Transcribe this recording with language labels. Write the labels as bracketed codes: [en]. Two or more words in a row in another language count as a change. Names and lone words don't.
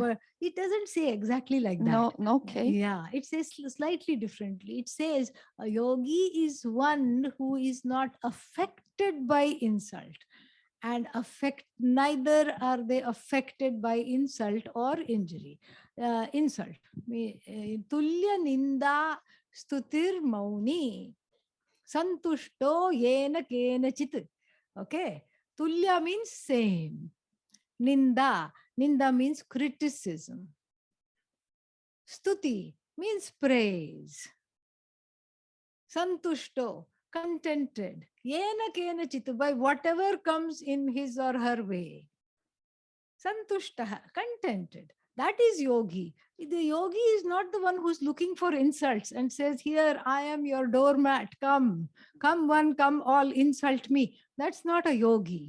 [en] But it doesn't say exactly like that. No, okay. Yeah, it says slightly differently. It says a yogi is one who is not affected by insult, and neither are they affected by insult or injury. Insult. [sa] Tulya ninda stutir mauni santushto yena kenachit. [en] Okay. Tulya means same. Ninda means criticism. Stuti means praise. Santushto, contented. [sa] Yena kena chitu, [en] by whatever comes in his or her way. Santushtaha, contented. That is yogi. The yogi is not the one who's looking for insults and says, here, I am your doormat. Come one, come all, insult me. That's not a yogi.